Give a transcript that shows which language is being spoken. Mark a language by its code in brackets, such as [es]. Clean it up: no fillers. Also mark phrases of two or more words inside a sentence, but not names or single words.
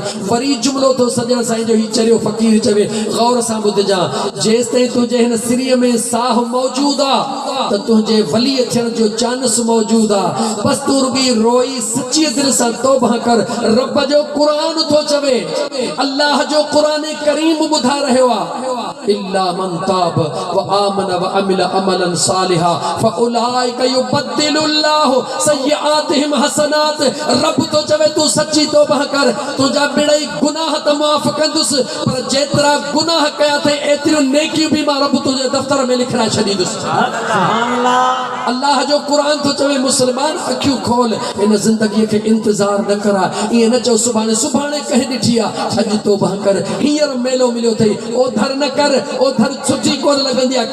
[sd] वरी जुमिलो थो सॼण साईं जो ही चरियो फ़क़ीर चवे, गौर सां ॿुधजां, जेसि ताईं तुंहिंजे हिन सिरीअ में साह मौजूद आहे त तुंहिंजे वली थियण जो चांस मौजूद आहे। बसि तूं रुॻी रोई सची दिलि सां तौबा कर। रब जो क़ुरान थो चवे, अल्लाह जो क़ुरान करीम ॿुधाए रहियो आहे, [ar] إلا من تاب وآمن وعمل عملا صالحا فأولئك يبدل الله سيئاتهم حسنات. [sd] रब तो चवे तू सच्ची तौबा कर, तुझा बिड़ई गुनाह त माफ़ कंदुसि, पर जेतिरा गुनाह कया थे एतिरियूं नेकियूं बि मां रब तुंहिंजे दफ़्तर में लिखाए छॾींदुसि। अल्लाह जो क़ुरान तो चवे मुस्लमान अखियूं खोल, इन ज़िंदगीअ खे इंतज़ार न करा। ईअं न चओ सुभाणे सुभाणे कंहिं ॾिठी आहे, अॼु तौबा कर, हींअर मेलो मिलियो अथई, ओधर न कर, ओधर सुठी कोन लॻंदी आहे।